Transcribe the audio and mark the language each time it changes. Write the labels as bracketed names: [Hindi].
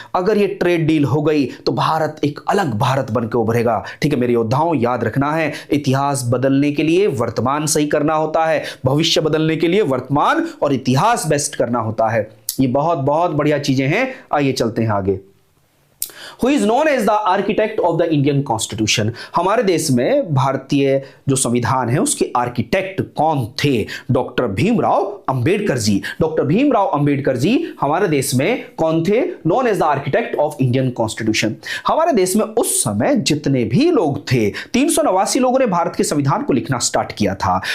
[Hindi] अगर ये trade deal हो गई तो भारत एक अलग भारत बनकर उभरेगा। ठीक है मेरे योद्धाओं, याद रखना है, इतिहास बदलने के लिए वर्तमान सही करना होता है, भविष्य बदलने के लिए वर्तमान और इतिहास बेस्ट करना होता है। ये बहुत बहुत बढ़िया चीजें हैं। आइए चलते हैं आगे। [English] Who is known as the architect of the Indian Constitution? [Hindi] हमारे देश में भारतीय जो संविधान है उसके आर्किटेक्ट कौन थे? डॉक्टर भीमराव अंबेडकर जी। डॉक्टर भीमराव अंबेडकर जी हमारे देश में कौन थे? [English] Known as the architect of Indian constitution. [Hindi] हमारे देश में उस समय जितने भी लोग थे, 389 लोगों ने भारत के संविधान को लिखना स्टार्ट किया था।